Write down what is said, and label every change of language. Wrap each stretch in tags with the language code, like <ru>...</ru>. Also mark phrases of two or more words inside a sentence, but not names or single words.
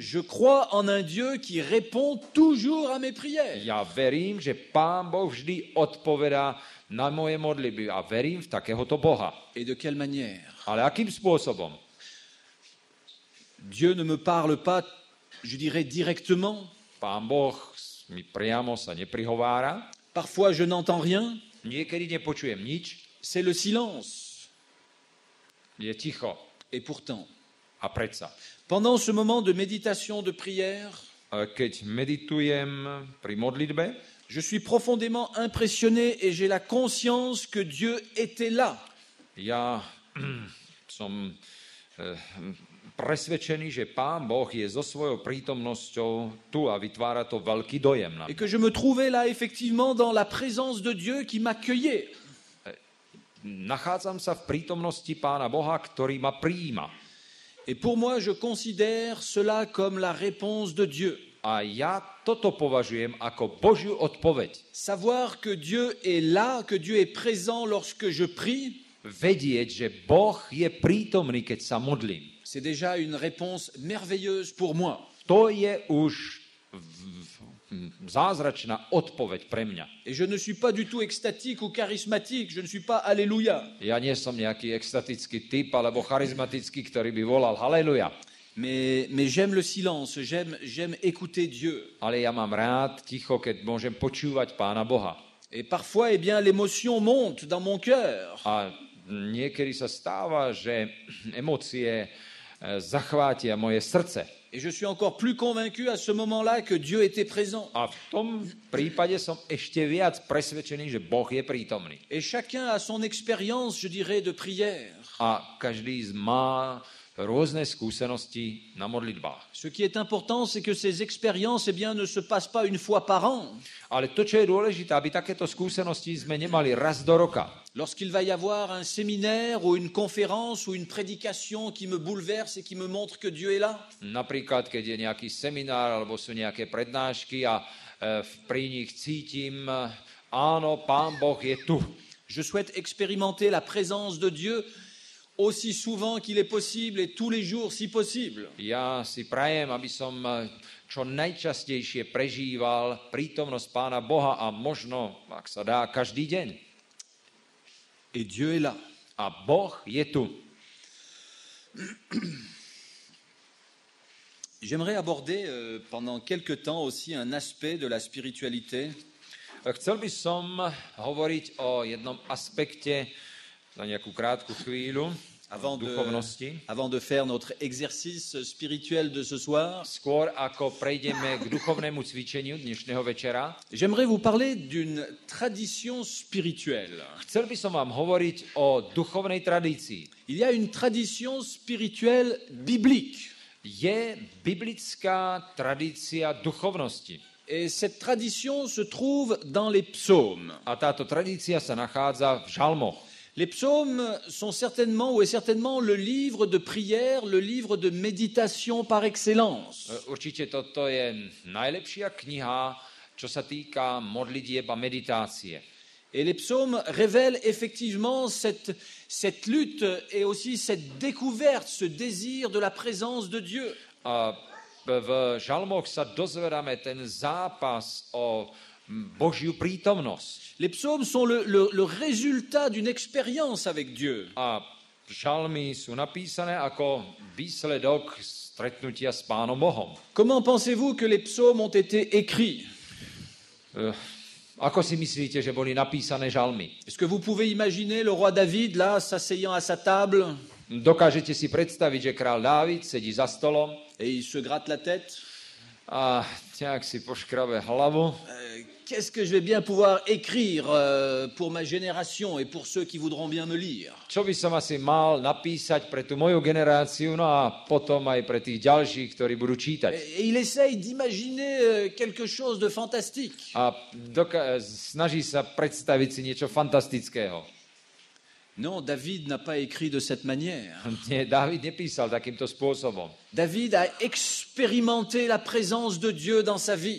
<fr>Je crois en un Dieu qui répond toujours à mes prières.</fr> <sk>Ja verím, že Pán Boh vždy odpovedá na moje modlitby a verím v takéhoto Boha.</sk> <fr>Et de quelle manière?</fr> <sk>Ale akým spôsobom?</sk> <fr>Dieu ne me parle pas, je dirais, directement.</fr> <sk>Pán Boh mi priamo sa neprihovára.</sk> <fr>Parfois, je n'entends rien.</fr> <sk>Niekedy nepočujem nič.</sk> <fr>C'est le silence.</fr> <sk>Je ticho.</sk> <fr>Et pourtant,</fr> <sk>A predsa.</sk> <fr>pendant ce moment de méditation, de prière,</fr> <sk>Keď meditujem pri modlitbe,</sk> <fr>je suis profondément impressionné et j'ai la conscience que Dieu était là.</fr> <sk>ja som presvedčený, že Pán Boh je so svojou prítomnosťou tu a vytvára to veľký dojem na</sk> <fr>Et</fr> <sk>mňa.</sk> <fr>que je me trouvais là effectivement dans la présence de Dieu qui m'accueillait.</fr> <sk>Nachádzam sa v prítomnosti Pána Boha, ktorý ma prijíma.</sk> <fr>Et pour moi, je considère cela comme la réponse de Dieu.</fr> <sk>A ja toto považujem ako Božiu odpoveď.</sk> <fr>Savoir que Dieu est là, que Dieu est présent lorsque je prie,</fr> <sk>vedieť, že Boh je prítomný, keď sa modlím.</sk> <fr>C'est déjà une réponse merveilleuse pour moi.</fr> <sk>To je už zázračná odpoveď pre mňa.</sk> <fr>Et je ne suis pas du tout extatique ou charismatique, je ne suis pas Alléluia.</fr> <sk>Ja nie som nejaký extatický typ alebo charizmatický, ktorý by volal haleluja.</sk> <fr>Mais j'aime le silence, j'aime écouter Dieu.</fr> <sk>Ale ja mám rád ticho, keď môžem počúvať Pána Boha.</sk> <fr>Et parfois, eh bien, l'émotion monte dans mon cœur.</fr> <sk>A niekedy sa stáva, že emócie zachvátia moje srdce.</sk> <fr>Et je suis encore plus convaincu à ce moment-là que Dieu était présent.</fr> <sk>A v tom prípade som ešte viac presvedčený, že Boh je prítomný.</sk> <fr>Et chacun a son expérience, je dirais, de prière.</fr> <sk>A každý má rôzne skúsenosti na modlitbách.</sk> <fr>Ce qui est important, c'est que ces expériences, eh bien, ne se passent pas une fois par an.</fr> <sk>Ale to, čo je dôležité, aby takéto skúsenosti sme nemali raz do roka.</sk> <fr>Lorsqu'il va y avoir un séminaire ou une conférence ou une prédication qui me bouleverse et qui me montre que Dieu est là.</fr> <sk>Napríklad, keď je nejaký seminár alebo sú nejaké prednášky a pri nich cítim, áno, Pán Boh je tu.</sk> <fr>Je souhaite expérimenter la présence de Dieu aussi souvent qu'il est possible et tous les jours si possible.</fr> <sk>Ja si prajem, aby som čo najčastejšie prežíval prítomnosť Pána Boha a možno, ak sa dá, každý deň.</sk> <fr>Et Dieu est là.</fr> <sk>A Boh je tu.</sk> <fr>J'aimerais aborder pendant quelque temps aussi un aspect de la spiritualité.</fr> <sk>Chcel by som hovoriť o jednom aspekte za nejakú krátku chvíľu duchovnosti.</sk> <fr>Avant de faire notre exercice spirituel de ce soir,</fr> <sk>Skôr ako prejdeme k duchovnému cvičeniu dnešného večera,</sk> <fr>j'aimerais vous parler d'une tradition spirituelle.</fr> <sk>chcel by som vám hovoriť o duchovnej tradícii.</sk> <fr>Il y a une tradition spirituelle biblique.</fr> <sk>Je biblická tradícia duchovnosti.</sk> <fr>Et cette tradition se trouve dans les psaumes.</fr> <sk>A táto tradícia sa nachádza v žalmoch.</sk> <fr>Les psaumes sont certainement ou est certainement le livre de prière, le livre de méditation par excellence.</fr> <sk>Určite toto je najlepšia kniha, čo sa týka modlitieb a meditácie.</sk> <fr>Et les psaumes révèlent effectivement cette lutte et aussi cette découverte, ce désir de la présence de Dieu.</fr> <sk>A v žalmoch sa dozvedáme ten zápas o Božiu prítomnosť.</sk> <fr>Les psaumes sont le résultat d'une expérience avec Dieu.</fr> <sk>A žalmy sú napísané ako výsledok stretnutia s Pánom Bohom.</sk> <fr>Comment pensez-vous que les psaumes ont été écrits?</fr> <sk>Ako si myslíte, že boli napísané žalmy?</sk> <fr>Est-ce que vous pouvez imaginer le roi David là s'asseyant à sa table</fr> <sk>Dokážete si predstaviť, že král Dávid sedí za stolom</sk> <fr>et il se gratte la tête?</fr> <sk>a nejak si poškrabe hlavu.</sk> <fr>Qu'est-ce que je vais bien pouvoir écrire pour ma génération et pour ceux qui voudront bien me lire?</fr> <sk>Čo by som asi mal napísať pre tú moju generáciu, no a potom aj pre tých ďalších, ktorí budú čítať.</sk> <fr>Et il essaye d'imaginer quelque chose de fantastique.</fr> <sk>A snaží sa predstaviť si niečo fantastického.</sk> <fr>Non, David n'a pas écrit de cette manière.</fr> <sk>Nie, Dávid nepísal takýmto spôsobom.</sk> <fr>David a expérimenté la présence de Dieu dans sa vie.</fr>